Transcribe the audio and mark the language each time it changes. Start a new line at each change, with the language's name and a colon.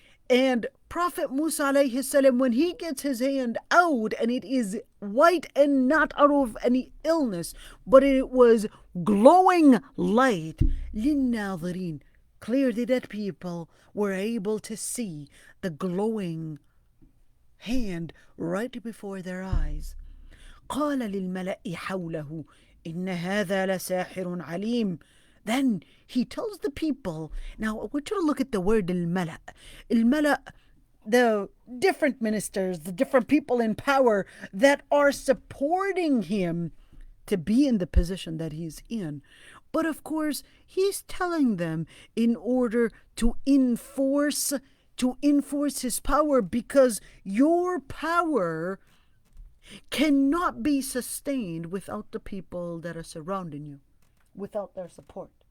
English: And Prophet Musa alayhi salam, when he gets his hand out and it is white and not out of any illness, but it was glowing light,
Arabic: لِلنَّاظِرِينَ,
English: clearly that people were able to see the glowing hand right before their eyes.
Arabic: قال للملأ حوله إن هذا لساحر عليم.
English: Then he tells the people, now I want you to look at the word al-mala. Al-mala, the different ministers, the different people in power that are supporting him to be in the position that he's in. But of course, he's telling them in order to enforce his power, because your power cannot be sustained without the people that are surrounding you, without their support.